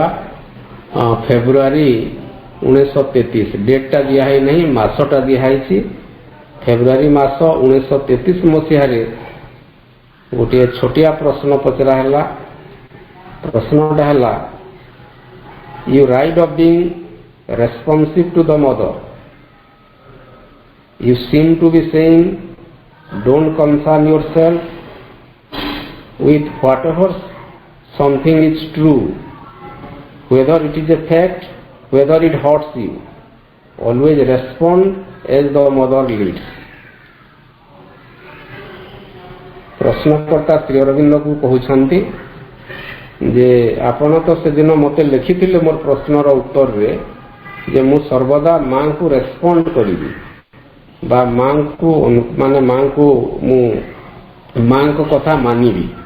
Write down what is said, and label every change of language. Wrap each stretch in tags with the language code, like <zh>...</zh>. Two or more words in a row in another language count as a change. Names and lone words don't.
<or>ଫେବୃଆରୀ 1933 ଡେଟ୍ଟା ଦିଆହେଇ ନାହିଁ, ମାସଟା ଦିଆହେଇଛି। ଫେବୃଆରୀ ମାସ 1933 ମସିହାରେ ଗୋଟିଏ ଛୋଟିଆ ପ୍ରଶ୍ନ ପଚରା ହେଲା। ପ୍ରଶ୍ନଟା ହେଲା,</or> <en>You write of being responsive to the Mother, you seem to be saying don't concern yourself with whatever something is true, whether it is a fact, whether it hurts you, always respond as the mother leads।</en> <or>ପ୍ରଶ୍ନକର୍ତ୍ତା ଶ୍ରୀ ଅରବିନ୍ଦଙ୍କୁ କହୁଛନ୍ତି ଯେ ଆପଣ ତ ସେଦିନ ମୋତେ ଲେଖିଥିଲେ ମୋର ପ୍ରଶ୍ନର ଉତ୍ତରରେ ଯେ ମୁଁ ସର୍ବଦା ମାଙ୍କୁ ରେସ୍ପଣ୍ଡ କରିବି ବା ମାଙ୍କୁ ମୁଁ ମାଙ୍କ କଥା ମାନିବି।</or>